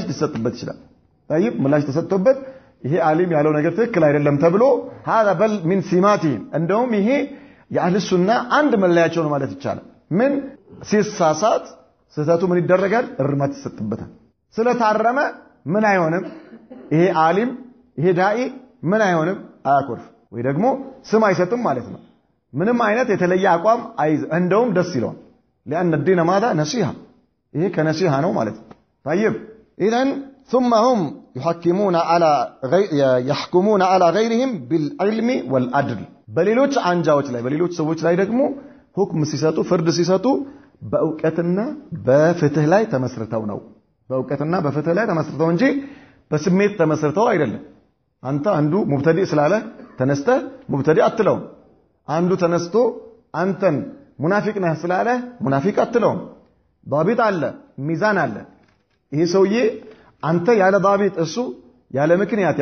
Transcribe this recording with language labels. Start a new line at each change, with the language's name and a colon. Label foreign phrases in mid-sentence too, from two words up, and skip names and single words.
Amharic: ምላሽ ሊሰጥበት ይችላል። طيب ምላሽ ተሰጥቶበት ይሄ ዓሊም ያለው ነገር ትክክል አይደለም ተብሎ
Arabic: هذا بل من سماتهم
Amharic: እንደውም ይሄ የአህለ ሱና አንድ መለያቸው ነው ማለት ይቻላል ምን ሲሳሳት ስህተቱ ምን ይደረጋል እርማት ይሰጥበታል ስለታረመ ምን አይሆንም ይሄ ዓሊም ይሄ ዳኢ ምን አይሆንም አያኮርፍ ወይ ደግሞ ስም አይሰጥም ማለት ነው ምንም አይነት የተለየ አቋም አይዝ እንደውም ደስ ይለዋል
Arabic: لأن الدين ماذا نصيحة
Amharic: ይሄ ከነሲሃ ነው ማለት ነው
Arabic: طيب اذا ثم هم يحكمون على غيرهم بالعلم والعدل
Amharic: በሌሎች አንጃዎች ላይ በሌሎች ሰዎች ላይ ደግሞ ሁክም ሲሰጡ ፍርድ ሲሰጡ በእውቀትና በፍትህ ላይ ተመስርተው ነው በእውቀትና በፍትህ ላይ ተመስርተው እንጂ በስሜት ተመስርተው አይደለም አንተ አንዱ ሙብተዲ ስላለ ተነስተ ሙብተዲ አትለው አንዱ ተነስቶ አንተን ሙናፊቅ ነህ ስላለ ሙናፊቅ አትለው ዳቢጥ አለ ሚዛን አለ ይሄ ሰውዬ አንተ ያለ ዳቢጥ እሱ ያለ ምክንያት